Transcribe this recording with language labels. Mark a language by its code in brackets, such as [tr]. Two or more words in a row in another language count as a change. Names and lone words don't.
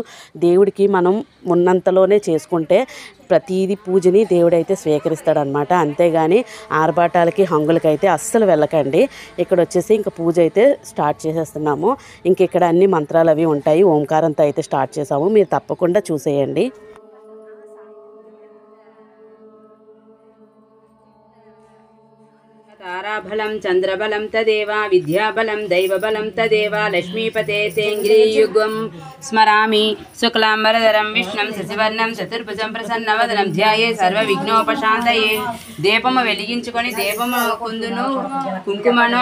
[te] దేవుడికి మనం ఉన్నంతలోనే చేసుకుంటే ప్రతీది పూజని దేవుడైతే స్వీకరిస్తాడనమాట. అంతేగాని ఆర్భాటాలకి హంగులకైతే అస్సలు వెళ్ళకండి. ఇక్కడ వచ్చేసి ఇంకా పూజ అయితే స్టార్ట్ చేసేస్తున్నాము. ఇంక ఇక్కడ అన్ని మంత్రాలు అవి ఉంటాయి. ఓంకారంతో అయితే స్టార్ట్ చేసాము, మీరు తప్పకుండా చూసేయండి. [sa] ताराबलं चन्द्रबलं तदेव विद्याबलं दैवबलं तदेव लक्ष्मीपते तेङ्ग्रीयुगं स्मरामि शुक्लाम्बरधरं विष्णुं शशिवर्णं चतुर्भुजं प्रसन्नवदनं ध्याये सर्वविघ्नोपशान्तये [te] దీపము వెలిగించుకొని దీపము కుందును కుంకుమను